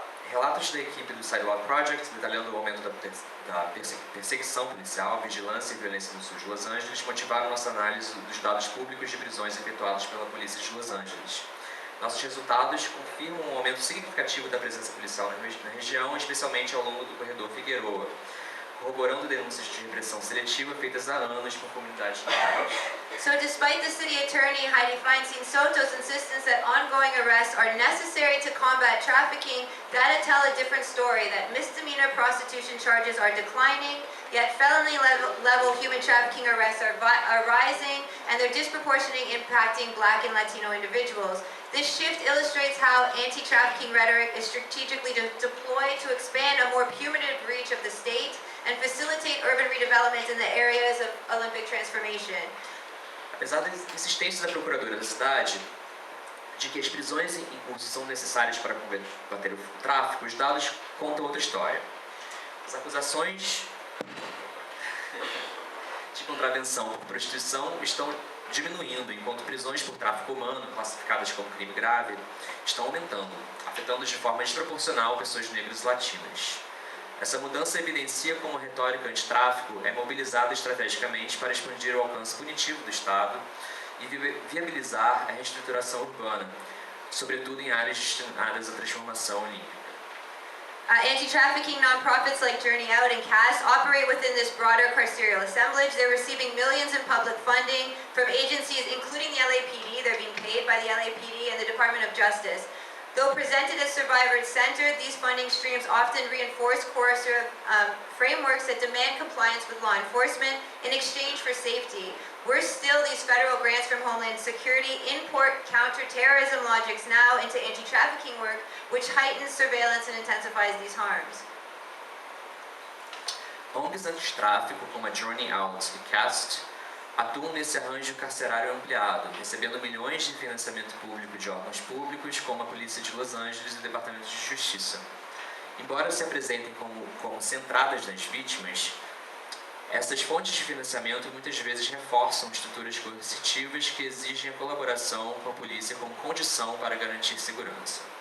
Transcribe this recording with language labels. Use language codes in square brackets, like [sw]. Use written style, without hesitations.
[pt] Relatos da equipe do Sidewalk Project detalhando o aumento da perseguição policial, vigilância e violência no sul de Los Angeles motivaram nossa análise dos dados públicos de prisões efetuados pela polícia de Los Angeles. Nossos resultados confirmam um aumento significativo da presença policial na região, especialmente ao longo do corredor Figueroa, corroborando denúncias de repressão seletiva feitas há anos por comunidades locais. [en] So despite the city attorney Heidi Feinstein Soto's insistence that ongoing arrests are necessary to combat trafficking, data tell a different story, that misdemeanor prostitution charges are declining, yet felony level human trafficking arrests are rising, and they're disproportionately impacting Black and Latino individuals. This shift illustrates how anti-trafficking rhetoric is strategically deployed to expand a more punitive reach of the state and facilitate urban redevelopment in the areas of Olympic transformation. [pt] Apesar da insistência da procuradora da cidade, de que as prisões em curso são necessárias para combater o tráfico, os dados contam outra história. As acusações de contravenção por prostituição estão diminuindo, enquanto prisões por tráfico humano, classificadas como crime grave, estão aumentando, afetando de forma desproporcional pessoas negras e latinas. Essa mudança evidencia como a retórica antitráfico é mobilizada estrategicamente para expandir o alcance punitivo do Estado e viabilizar a reestruturação urbana, sobretudo em áreas destinadas à transformação olímpica. [en] Anti-trafficking nonprofits like Journey Out and CAST operate within this broader carceral assemblage. They're receiving millions in public funding from agencies including the LAPD. They're being paid by the LAPD and the Department of Justice. Though presented as survivor-centered, these funding streams often reinforce coercive frameworks that demand compliance with law enforcement in exchange for safety. Worse still, these federal grants from Homeland Security import counter-terrorism logics now into anti-trafficking work, which heightens surveillance and intensifies these harms. [pt] ONGs antitráfico como a Journey Out e CAST atuam nesse arranjo carcerário ampliado, recebendo milhões de financiamento público de órgãos públicos, como a Polícia de Los Angeles e o Departamento de Justiça. Embora se apresentem como centradas nas vítimas, essas fontes de financiamento muitas vezes reforçam estruturas coercitivas que exigem a colaboração com a polícia como condição para garantir segurança.